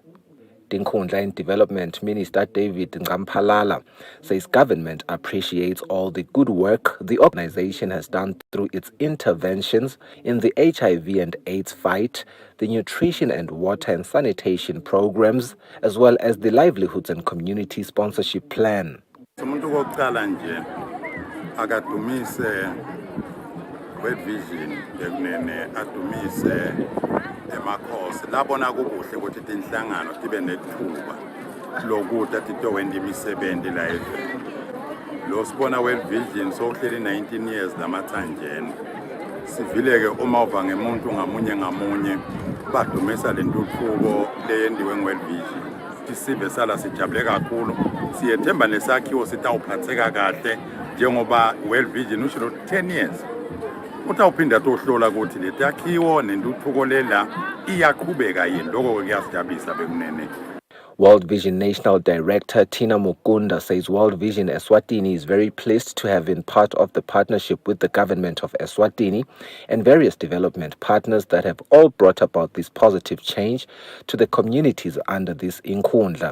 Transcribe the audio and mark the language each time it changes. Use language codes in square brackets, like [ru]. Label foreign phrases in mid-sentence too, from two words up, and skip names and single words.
[en] Tinkhundla and Development Minister David Ngamphalala says government appreciates all the good work the organization has done through its interventions in the HIV and AIDS fight, the nutrition and water and sanitation programs, as well as the livelihoods and community sponsorship plan. [ss] World Vision ekunene adumise emakhosi labona kubuhle ukuthi tinhlangano tibe nethuba lokuthi titokwenza imisebenzi la eveni. Lo sibona World Vision sohleli 19 years lamathanjeni. Sivile ke uma uva ngemuntu ngamunye badumisa lentuthuko leyendiwe ngeWorld Vision. Tisibe sala sijabule kakhulu. Siyethemba nesakhiwo sitawuphatheka kahle njengoba World Vision usho 10 years. Utawuphinda tohlola ukuthi letakhiwo nentuthuko lela iyaqhubeka yini lokho kuyasijabulisa bekunene. [en] World Vision National Director Tina Mukunda says World Vision Eswatini is very pleased to have been part of the partnership with the government of Eswatini and various development partners that have all brought about this positive change to the communities under this Tinkhundla.